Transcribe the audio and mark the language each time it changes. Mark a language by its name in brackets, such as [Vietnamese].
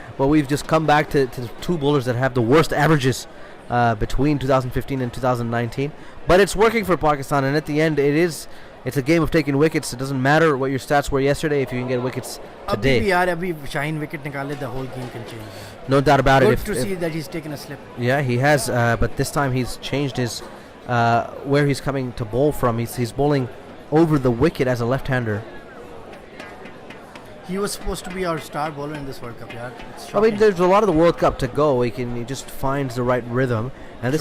[English] But we've just come back to 2 bowlers that have the worst averages between 2015 and 2019. But it's working for Pakistan, and at the end, it is it's a game of taking wickets. It doesn't matter what your stats were yesterday if you can get wickets [Hindi] अभी [English] today. [Hindi] भी यार अभी Shaheen wicket निकाले [English] the whole game can change. No doubt about it. Good to see that he's taken a slip. Yeah, he has, but this time he's changed his where he's coming to bowl from. He's bowling over the wicket as a left-hander. He was supposed to be our star bowler in this World Cup, yaar. It's I mean, shocking. there's a lot of the World Cup to go. He just finds the right rhythm, and this